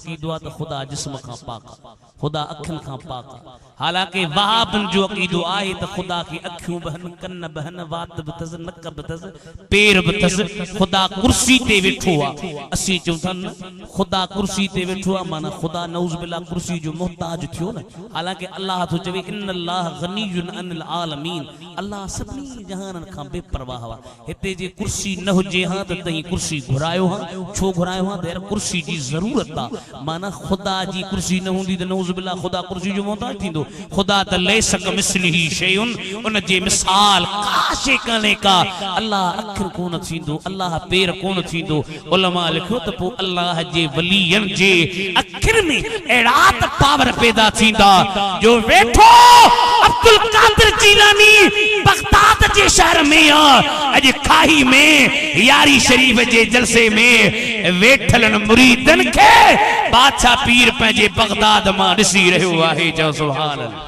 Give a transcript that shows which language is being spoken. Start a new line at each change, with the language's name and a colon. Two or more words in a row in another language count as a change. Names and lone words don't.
Sindhi: अक़ीदो आहे त ख़ुदा जिस्म खां पाक ख़ुदा अखियुनि खां पाक हालांकि वहाबन जो अक़ीदो आहे त ख़ुदा खे अखियूं बहन कन बहन वात बि अथसि नक बि अथसि पेर बि अथसि ख़ुदा कुर्सी ते वेठो आहे असीं चऊं था न ख़ुदा कुर्सी ते वेठो आहे माना ख़ुदा
Arabic: نعوذ بالله
Sindhi: कुर्सी जो मोहताज थियो न हालांकि अल्लाह तो चवे
Arabic: إن الله غني عن العالمين
Sindhi: अल्लाह सभिनी जहाननि खां बेपरवाह आहे हिते जे कुर्सी न हुजे हा त तई कुर्सी घुरायो हा छो घुरायो हा त कुर्सी जी ज़रूरत माना खुदा जी कुर्सी न होंदी त नऊज़ बिल्लाह खुदा कुर्सी जो मोहताज थींदो खुदा त
Arabic: ليس كمثله شيء
Sindhi: उन जे मिसाल काशे कने का अल्लाह अखर कोन थींदो अल्लाह पेर कोन थींदो उलमा लिखो त पो अल्लाह जे वलियन जे अखर में एड़ा त पावर पैदा थींदा जो वेठो अब्दुल कादिर जीलानी बगदाद जे शहर में अज खाही में यारी शरीफ जे जलसे में वेठलन मुरीदन के बादशाह पीर पंहिंजे बगदाद मां ॾिसी रहियो आहे चओ सुभान